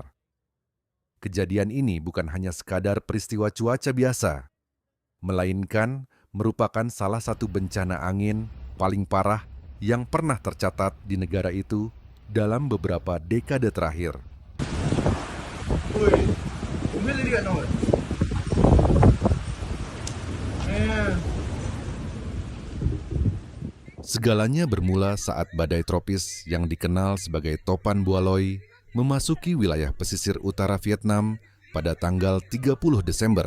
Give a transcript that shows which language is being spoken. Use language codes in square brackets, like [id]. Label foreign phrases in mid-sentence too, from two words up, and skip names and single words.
[id] Kejadian ini bukan hanya sekadar peristiwa cuaca biasa, melainkan merupakan salah satu bencana angin paling parah yang pernah tercatat di negara itu dalam beberapa dekade terakhir. [vi] Ui, không biết lấy điện rồi. [id] Segalanya bermula saat badai tropis yang dikenal sebagai Topan Bualoi memasuki wilayah pesisir utara Vietnam pada tanggal 30 Desember.